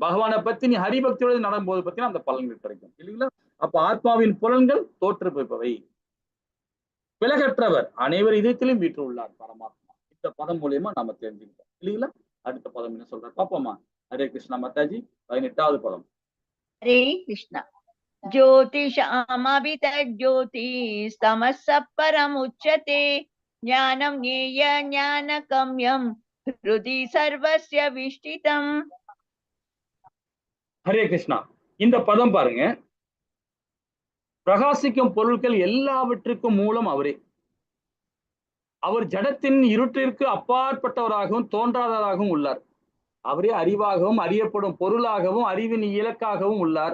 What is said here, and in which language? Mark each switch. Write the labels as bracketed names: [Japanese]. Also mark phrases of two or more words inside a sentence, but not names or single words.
[Tamil] பகவானை பத்தி நீ ஹரிபக்தியோடு நடக்கும்போது பத்தினா அந்த பலன்கள் கிடைக்கும் இல்லைங்களா? அப்ப ஆத்மாவின் புலன்கள் தோற்று போய்ப்பவை. விலகற்றவர், அனைவர் இதயத்திலும் வீற்று உள்ளார் பரமாத்மா. இந்த பதம் மூலியமா நாம தெரிஞ்சுக்கிட்டோம் இல்லைங்களா? அடுத்த பதம் என்ன சொல்ற பாப்போமா? ஹரே கிருஷ்ணா மாதாஜி. 18வது பதம். [Sanskrit] हरे कृष्ण ज्योतिषामभितज्योतिस्तमः परमुच्यते ज्ञानं ज्ञेय ज्ञानगम्यं हृदि सर्वस्य विष्टितम्. [Tamil] ஹரே கிருஷ்ணா. இந்த பதம் பாருங்க, பிரகாசிக்கும் பொருட்கள் எல்லாவற்றுக்கும் மூலம் அவரே. அவர் ஜடத்தின் இருட்டிற்கு அப்பாற்பட்டவராகவும் தோன்றாதவராகவும் உள்ளார். அவரே அறிவாகவும் அறியப்படும் பொருளாகவும் அறிவின் இலக்காகவும் உள்ளார்.